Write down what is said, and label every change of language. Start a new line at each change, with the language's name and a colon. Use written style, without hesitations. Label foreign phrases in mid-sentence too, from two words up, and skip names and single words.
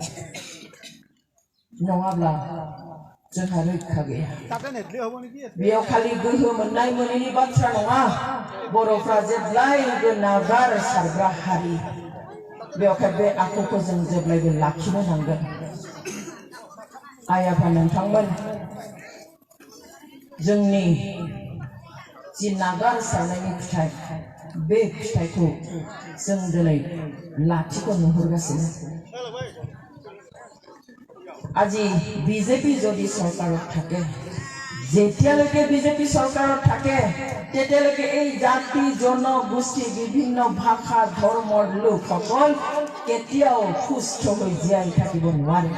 Bodo: नङाब्ला जोंहा रैखा गैया बेयाव खालि गोहो मोननाय मोनैनि बाथ्रा नङा बर'फ्रा जेब्लायबो नागार सारग्रा हारि बेवहाय बे आखुखौ जों जेब्लायबो लाखिनो नांगोन आइ आफा नोंथांमोन जोंनि जि नागार सारनायनि फिथाइ बे फिथाइखौ जों दिनै लाथिख' नुहुरगासिनो
Assamese: আজি বিজেপি যদি সরকারত থাকে যেতিয়ালৈকে বিজেপি সরকারত থাকে তেতিয়ালৈকে এই জাতি জনগোষ্ঠী বিভিন্ন ভাষা ধৰ্মৰ লোকসকল কেতিয়াও সুস্থ হৈ জীয়াই থাকিব নোৱাৰে